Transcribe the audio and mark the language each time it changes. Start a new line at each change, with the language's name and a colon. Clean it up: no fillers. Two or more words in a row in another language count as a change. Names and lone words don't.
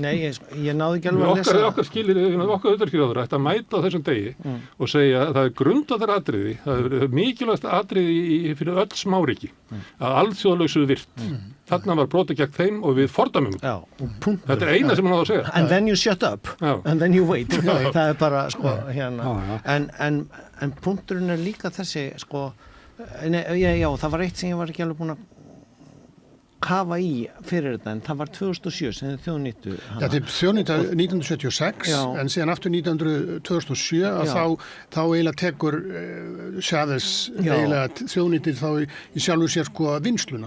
Icelandic: Nei, ég náði ekki alveg að lesa. Okkar skilir, okkar utanríkisráðherra ætti að mæta á þessum degi og segja að það er grundvallaratriði, það er mikilvægast atriði fyrir öll smáríki, að alþjóðalögsu virt. Þarna var brotið gegn þeim og við fordæmum. Já, þetta er eina sem hann á að segja.
English: And then you shut up, and then you wait.
Icelandic: Það er bara, sko, hérna. En punkturinn er líka þessi, sko, já, það var eitt sem ég var ekki alveg búin að kafa í fyrir þetta, en það var 2007 sem þjóðnýttu. Já, þetta er þjóðnýtta 1976, en síðan aftur 2007 að þá eiginlega tekur Chávez eiginlega þjóðnýttir þá í sjálfu sér sko vinnsluna.